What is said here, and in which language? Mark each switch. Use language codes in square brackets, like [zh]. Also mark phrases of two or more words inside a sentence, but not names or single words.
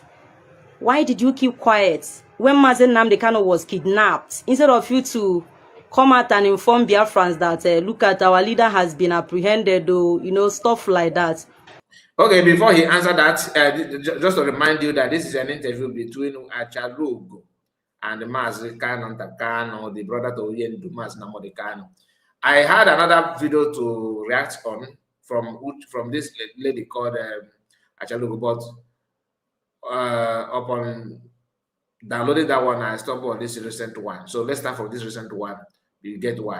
[en] Why did you keep quiet when Mazi Nnamdi Kanu was kidnapped instead of you to come out and inform Biafrans that look at our leader has been apprehended, or you know, stuff like that? Okay, before he answered that, just to remind you that this is an interview between Achalugo and Mazi Kanu, the brother to Mazi Nnamdi Kanu. I had another video to react on from this lady called Achalugo, but upon downloading that one, I stumbled on this recent one. So let's start from this recent one. You get why.